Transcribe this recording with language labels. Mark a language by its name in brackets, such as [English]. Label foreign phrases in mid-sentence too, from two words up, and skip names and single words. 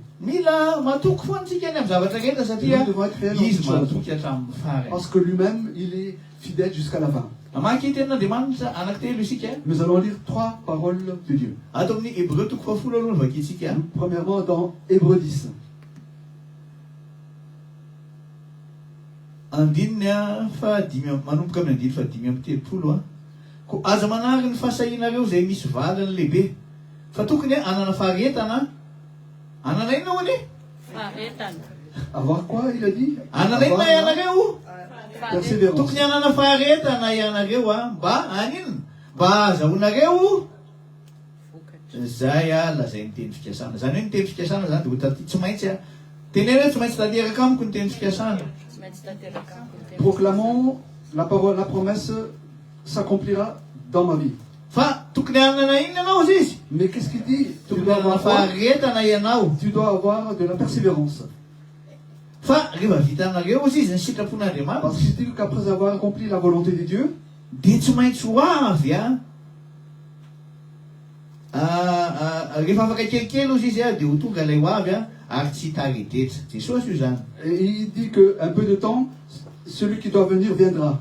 [French] Nous devons être fidèles dans toutes choses. Parce que lui-même, il est fidèle jusqu'à la fin. Nous allons lire 3 paroles de Dieu. Premièrement, dans Hébreux 10. [Malagasy] Andinnya fa dimy manomboka amin'ny andiny fa dimy amby telopolo ko aza manary ny fahasahinareo zay misy valiny lehibe fa tokony anana faharetana anana ino hoy faharetana [French] avoir quoi il a dit [Malagasy] anana ino ianareo [French] persévérance [Malagasy] tokony anana faharetana ianareo mba anino mba azahoanareo zay lazay ny teny fikasana zany hoe ny teny fikasana zany dia tsy maintsy tenena tsy maintsy tanteraka amiko ny teny fikasana. [French] Proclamons la parole, la promesse s'accomplira dans ma vie. Mais qu'est-ce qu'il dit? Tu dois avoir de la persévérance. Parce qu'il dit qu'après avoir accompli la volonté de Dieu, et il dit qu'un peu de temps, celui qui doit venir viendra.